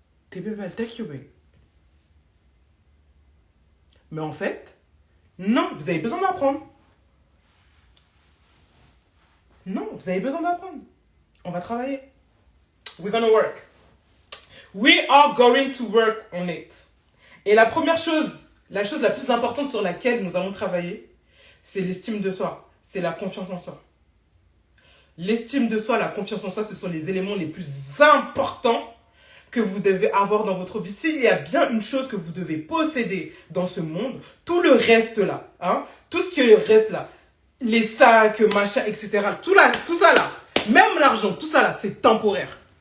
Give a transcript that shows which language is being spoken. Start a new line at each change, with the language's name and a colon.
French: T'es belle,
English: take you babe.
French: Mais en fait, non, vous avez besoin d'apprendre. Non, vous avez besoin d'apprendre. On va travailler.
English: We're gonna work. We are going to work on it.
French: Et la première chose, la chose la plus importante sur laquelle nous allons travailler, c'est l'estime de soi. C'est la confiance en soi. L'estime de soi, la confiance en soi, ce sont les éléments les plus importants que vous devez avoir dans votre vie. S'il y a bien une chose que vous devez posséder dans ce monde, tout le reste là, hein, tout ce qui reste là, les sacs, machin, etc., tout ça là, même l'argent, tout ça là, c'est temporaire.